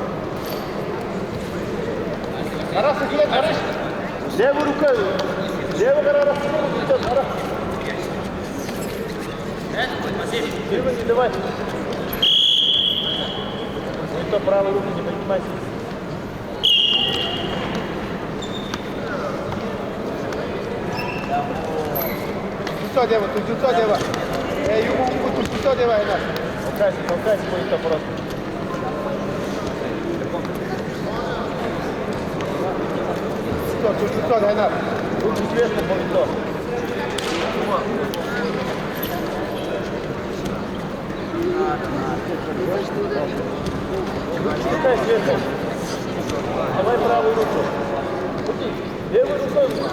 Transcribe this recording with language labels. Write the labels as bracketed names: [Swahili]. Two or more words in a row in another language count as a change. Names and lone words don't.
[Russian] Арас, иди, Арас. Левую руку. Левую гора. Дима, не давай. Никто правую руку не поднимайся. [Malay] Susah dia, tu susah dia, Pak. Ibu tu susah dia, Pak. [Russian] Толкайся, будет просто. [Malay] Susah dia, Nak. [Russian] Руки сверху, будет то. Толкай сверху. Давай правую руку. Левую руку.